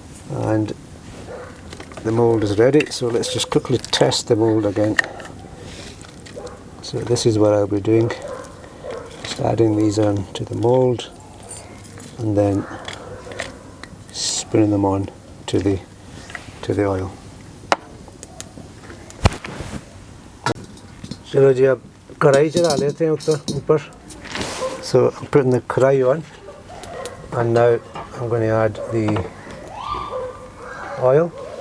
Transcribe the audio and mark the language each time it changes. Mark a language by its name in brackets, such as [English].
[English] And the mould is ready, so let's just quickly test the mould again. So this is what I'll be doing, just adding these on to the mould and then spinning them on to the oil. [Hindi] चलो जी अब कढ़ाई चढ़ा लेते हैं ऊपर. [English] So I'm putting the karahi on, and now I'm going to add the oil.